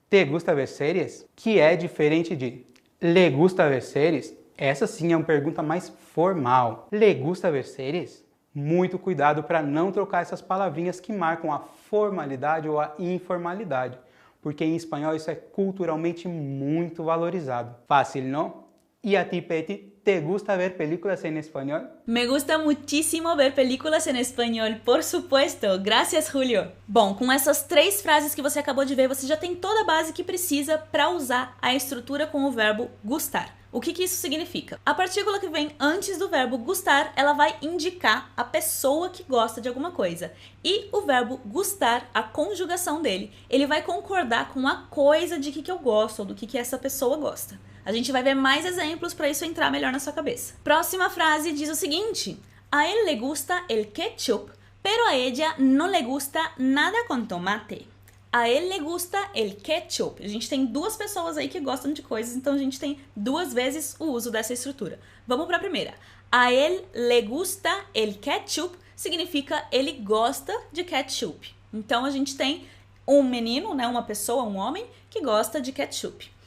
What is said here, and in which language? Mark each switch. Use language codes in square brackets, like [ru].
[es] Te gusta ver séries? [pt] Que é diferente de le gusta ver séries? Essa sim é uma pergunta mais formal. [es] Le gusta ver séries? [pt] Muito cuidado para não trocar essas palavrinhas que marcam a formalidade ou a informalidade, porque em espanhol isso é culturalmente muito valorizado. Fácil, não? [es] E a ti, Peti, te gusta ver películas en español? Me gusta muchísimo ver películas en español, por supuesto. Gracias, Julio. [pt] Bom, com essas 3 frases que você acabou de ver, você já tem toda a base que precisa para usar a estrutura com o verbo gustar. O que isso significa? A partícula que vem antes do verbo gustar, ela vai indicar a pessoa que gosta de alguma coisa. E o verbo gustar, a conjugação dele, ele vai concordar com a coisa de que eu gosto, ou do que essa pessoa gosta. A gente vai ver mais exemplos para isso entrar melhor na sua cabeça. Próxima frase diz o seguinte: [es] a él le gusta el ketchup, pero a ella no le gusta nada con tomate. A él le gusta el ketchup. [pt] A gente tem 2 pessoas aí que gostam de coisas, então a gente tem 2 vezes o uso dessa estrutura. Vamos para a primeira. [es] A él le gusta el ketchup [pt] significa ele gosta de ketchup. Então a gente tem um menino, né, uma pessoa, um homem, que gosta de ketchup.